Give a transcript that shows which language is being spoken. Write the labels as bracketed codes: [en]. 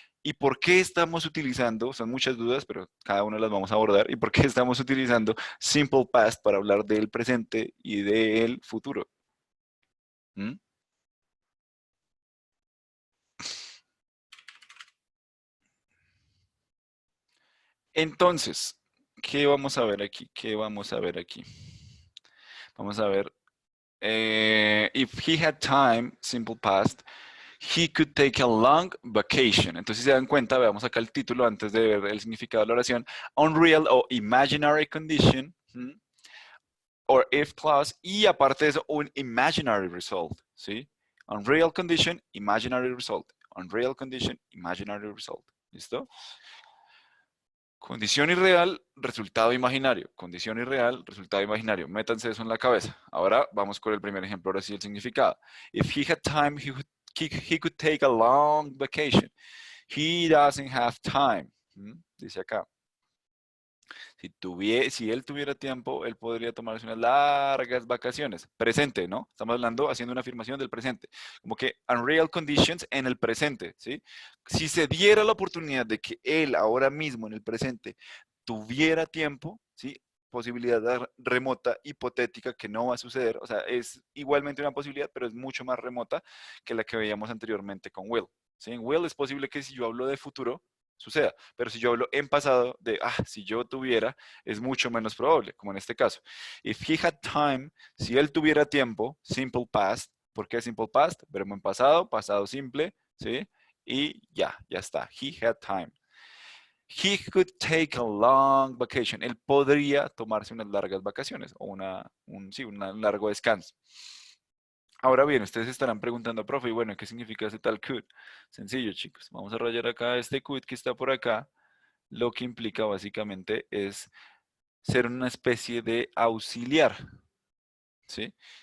[es] ¿Y por qué estamos utilizando? Son muchas dudas, pero cada una las vamos a abordar. ¿Y por qué estamos utilizando simple past para hablar del presente y del futuro? ¿Mm? Entonces, ¿qué vamos a ver aquí? ¿Qué vamos a ver aquí? Vamos a ver. [en] If he had time, simple past, he could take a long vacation. [es] Entonces, si se dan cuenta, veamos acá el título antes de ver el significado de la oración. [en] Unreal o imaginary condition. Or if clause. [es] Y aparte de eso, un imaginary result. ¿Sí? [en] Unreal condition, imaginary result. Unreal condition, imaginary result. ¿Listo? [es] Condición irreal, resultado imaginario. Condición irreal, resultado imaginario. Métanse eso en la cabeza. Ahora vamos con el primer ejemplo, ahora sí el significado. [en] If he had time, he could take a long vacation. He doesn't have time. [es] Dice acá. Si él tuviera tiempo, él podría tomarse unas largas vacaciones. Presente, ¿no? Estamos hablando, haciendo una afirmación del presente. Como que unreal conditions en el presente, ¿sí? Si se diera la oportunidad de que él ahora mismo en el presente tuviera tiempo, ¿sí? Posibilidad remota, hipotética, que no va a suceder. O sea, es igualmente una posibilidad, pero es mucho más remota que la que veíamos anteriormente con Will. ¿Sí? En Will es posible que si yo hablo de futuro, suceda. Pero si yo hablo en pasado de, si yo tuviera, es mucho menos probable, como en este caso. [en] If he had time, [es] si él tuviera tiempo, [en] simple past. ¿Por qué simple past? [es] Verbo en pasado, pasado simple, ¿sí? Y ya está. [en] He had time. He could take a long vacation. [es] Él podría tomarse unas largas vacaciones o un largo descanso. Ahora bien, ustedes estarán preguntando, profe, y bueno, ¿qué significa ese tal could? Sencillo, chicos. Vamos a rayar acá este could que está por acá. Lo que implica básicamente es ser una especie de auxiliar, ¿sí?